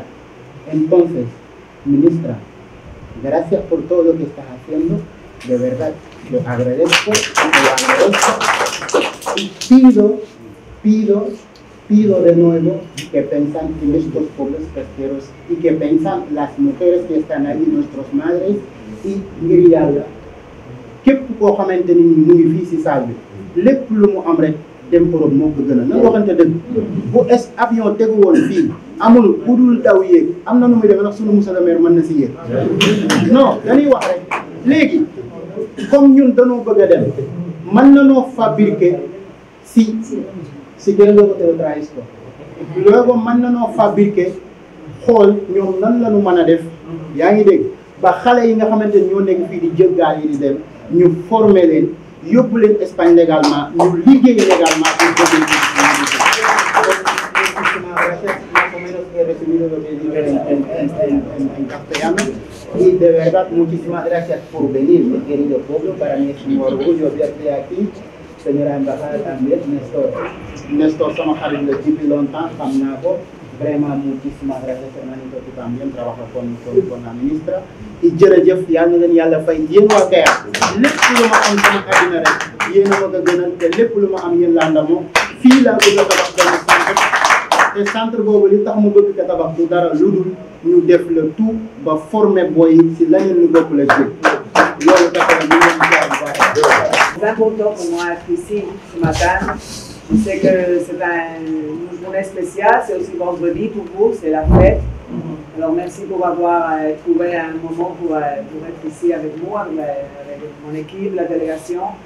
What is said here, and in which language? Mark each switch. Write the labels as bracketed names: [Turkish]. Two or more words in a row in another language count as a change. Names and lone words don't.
[Spanish] Entonces, ministra, gracias por todo lo que estás haciendo, de verdad lo agradezco, y pido de nuevo que piensan en estos pueblos pesqueros y que piensan las mujeres que están allí, nuestras madres, y ngir [Wolof] yàlla képp koo xamante ni [Spanish] muy difícil [Wolof] salve lépp lu mu am rek dem Europe moo ko gën a nan waxante dëgg bu avion tegu woon fii amul ku dul daw yéeg am na nu muy demee nag sunu [French] monsieur le maire [Wolof] mën na si yéeg non dañuy wax rek léegi comme ñun dañoo bëgg a dem mën nanoo fabriquer si gën nga ko télétravail ko loolu mën nanoo fabriquer xool ñoom nan la ñu mën a def yaa ngi dégg ba xale yi nga xamante ni ñoo nekk fii di jël gaal yi di dem ñu former leen yóbbu leen Espagne légalement ñu liggéey légalement [Spanish] en castellano. Y de verdad, muchísimas gracias por venir, mi querido pueblo. Para mí es un orgullo verte aquí. Señora embajada también, Néstor somos amigos [French] depuis longtemps, vraiment [Spanish] muchísimas gracias, hermanito, tú también trabajas con la ministra. [Wolof] Y jërëjëf yal na leen yàlla fay yéen waa Kayar lépp lu ma am sama àddina rek yéen a ma ko gënal te lépp lu ma am yéen laa ndamoo fii laa bëgg a tabax benn centre te centre boobu li tax mu bëgg ko tabax du dara lu dul ñu def [French] le tout [Wolof] ba former boy yi si leneen lu bopp la jël loolu tax na ñu leen jaar bu baax. [French] C'est important pour moi d'être ici ce matin. Je sais que c'est une journée spéciale, c'est aussi vendredi pour vous, c'est la fête. Alors merci pour avoir trouvé un moment pour être ici avec nous, avec mon équipe, la délégation.